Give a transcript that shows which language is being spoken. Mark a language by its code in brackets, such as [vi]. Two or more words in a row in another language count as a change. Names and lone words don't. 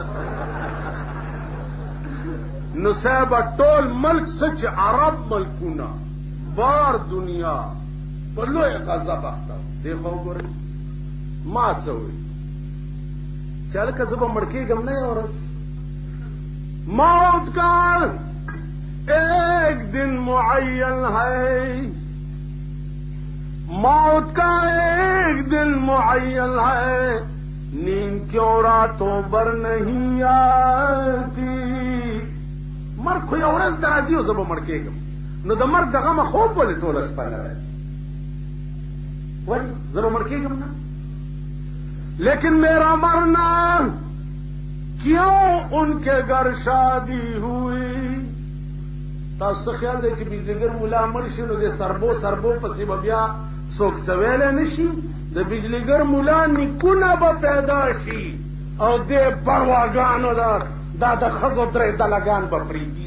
[ps] نو صاحب ټول ملک څه چې عرب ملکونه بار دنیا په لوی غضب اخته و. دې خو وګورئ ما څه وویل چې هلکه زه به مړ کېږم نه یوه ورځ. [ur] موت کا ایک دن معین ہے، موت کا ایک دن معین ہے، نیند کیوں راتوں بر نہیں آتی. [ps] مرګ خو یو ورځ ته راځي او زه به مړ کېږم. نو د مرګ د غمه خوب ولې ټوله شپه نه راځي؟ ولې زه به مړ کېږم نه؟ [ur] لیکن میرا مرنا کیوں ان کے گھر شادی ہوئی. [ps] تاسو خیال دی چې بجلیګر مولا مړ شي نو د سربو پسې به بیا څوک څه ویلی نه شي؟ د بجلیګر مولا نیکونه به پیدا شي او دې پرواګانو دا د ښځو درې دلګان به پرېږدي.